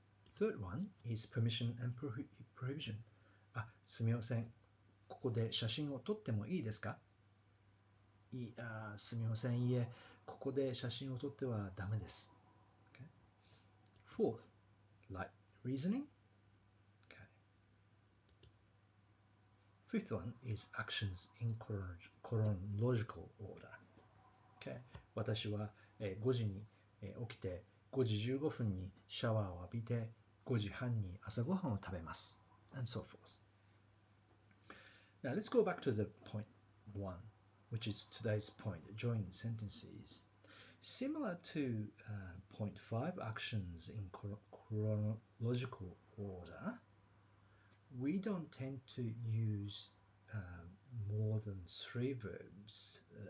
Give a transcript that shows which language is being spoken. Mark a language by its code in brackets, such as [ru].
[en] Third one is permission and prohibition. [ja] あ、すみません。ここで写真を撮ってもいいですか？すみません。いえ、ここで写真を撮ってはダメです。 [en] Okay. Fourth, light reasoning. Okay. Fifth one is actions in chronological order. Okay. [ja] 私は5時に起きて5時15分にシャワーを浴びて5時半に朝ごはんを食べます。 [en] And so forth. Now let's go back to the point 1, which is today's point, joining sentences. Similar to point 5, actions in chronological order, we don't tend to use more than 3 verbs.